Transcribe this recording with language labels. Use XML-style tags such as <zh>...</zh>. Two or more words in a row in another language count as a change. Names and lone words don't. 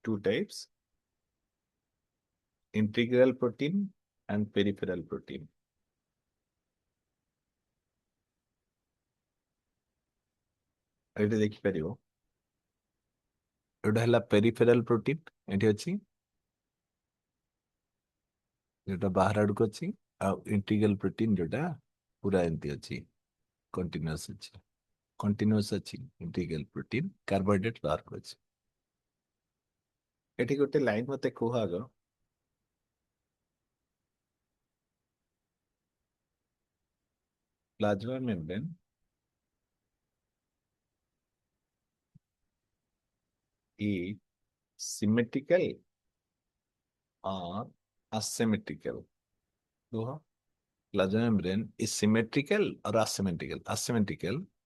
<en>Two types. Integral protein and peripheral protein.</en> <or>ଏଠି ଦେଖିପାରିବ ଏଟା ହେଲା</or> <en>peripheral protein</en> <or>ଏଠି ଅଛି ଯୋଉଟା ବାହାର ଆଡକୁ ଅଛି ଆଉ</or> <en>integral protein</en> <or>ଯୋଉଟା ପୁରା ଏମିତି ଅଛି continuous ଅଛି</or> <en>integral protein carbohydrate</en> <or>ବାହାରକୁ ଅଛି ଏଠି ଗୋଟେ ଲାଇନ ମତେ କୁହ ଆଗ</or> <en>plasma membrane is symmetrical or asymmetrical କୁହ plasma membrane is symmetrical or asymmetrical asymmetrical</en>